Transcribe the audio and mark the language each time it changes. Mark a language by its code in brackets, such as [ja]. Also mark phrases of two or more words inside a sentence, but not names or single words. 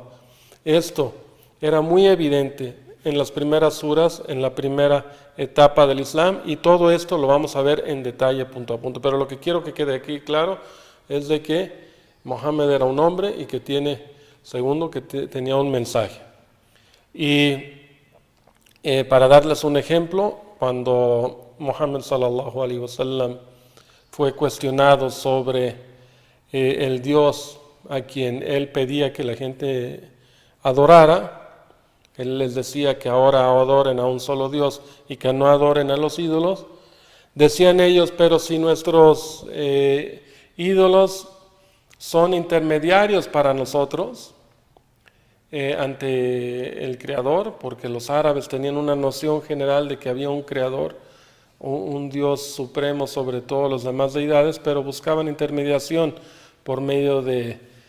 [es] Esto era muy evidente en las primeras suras, en la primera etapa del Islam, y todo esto lo vamos a ver en detalle punto a punto. Pero lo que quiero que quede aquí claro es de que Mohammed era un hombre y que segundo, que tenía un mensaje. Y para darles un ejemplo, cuando Muhammad [ar] صلى الله عليه وسلم [es] fue cuestionado sobre el Dios a quien él pedía que la gente adorara, él les decía que ahora adoren a un solo Dios y que no adoren a los ídolos. Decían ellos, pero si nuestros ídolos son intermediarios para nosotros ante el Creador, porque los árabes tenían una noción general de que había un Creador, un Dios supremo sobre todas las demás deidades, pero buscaban intermediación por medio de